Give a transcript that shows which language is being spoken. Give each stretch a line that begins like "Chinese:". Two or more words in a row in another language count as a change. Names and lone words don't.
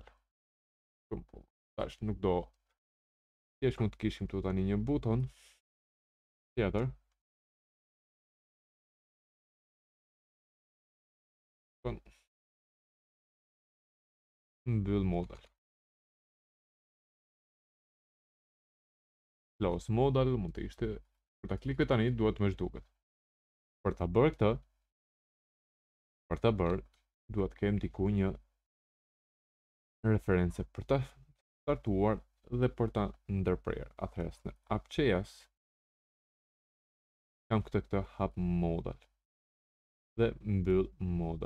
Albanian: Tash nuk do. Thjesht mund të kishim këtu tani një buton tjetër. Mbyll modal.
English: Close modal
Albanian: mund të ishte. Kur ta klikoj tani duhet më zhduket. Për ta bërë këtë, duhet të kem diku një referencë për ta startuar dhe për ta ndërprerë. Atëherë në app.js kam këtë hap modal dhe mbyll modal.